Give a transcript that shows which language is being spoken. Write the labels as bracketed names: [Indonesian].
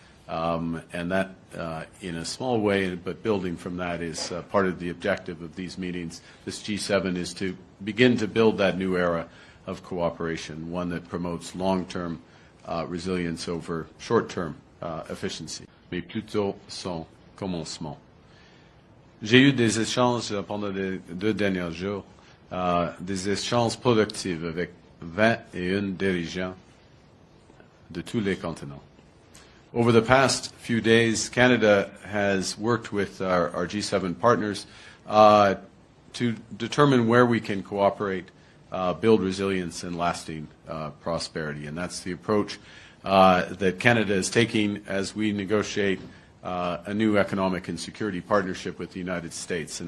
[English] And that, in a small way, but building from that, is part of the objective of these meetings. This G7 is to begin to build that new era of cooperation, one that promotes long-term resilience over short-term efficiency, [French] mais plutôt son commencement. J'ai eu des échanges pendant les 2 derniers jours, des échanges productifs avec 21 dirigeants de tous les continents. [English] Over the past few days, Canada has worked with our G7 partners to determine where we can cooperate, build resilience and lasting prosperity. And that's the approach that Canada is taking as we negotiate a new economic and security partnership with the United States.